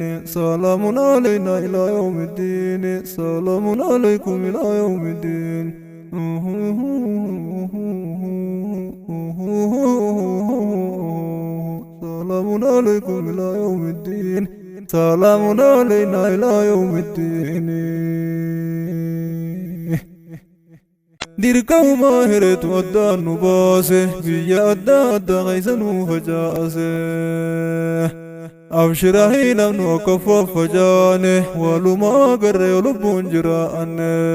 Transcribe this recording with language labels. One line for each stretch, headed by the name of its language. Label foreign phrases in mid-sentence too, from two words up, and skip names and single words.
Arabic: سلام علينا إلى يوم الدين. سلام عليكم إلى يوم الدين. سلام عليكم إلى يوم الدين. سلام علينا إلى يوم الدين.
Oromo: dirqama maahireetu addaan nu baase biyya adda addaa keessa nu facaase. Abshiraahi namnu akka faffacaane walumaa garree lubbuun jiraanne.